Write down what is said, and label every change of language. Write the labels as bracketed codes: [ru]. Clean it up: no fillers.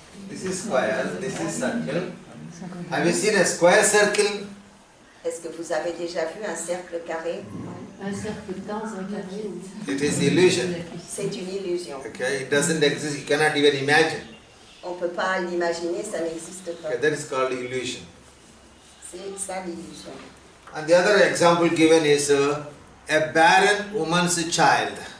[en] This is square, this is circle. Have you seen a square circle? [fr] Est-ce que vous avez déjà vu un cercle carré? Un cercle dans un carré. [en] It is illusion. [fr] C'est une illusion. [en] Okay, it doesn't exist. You cannot even imagine. [fr] On ne peut pas l'imaginer, ça n'existe pas. [en] Okay, that is called illusion. [fr] C'est ça l'illusion. [en] And the other example given is a barren woman's child.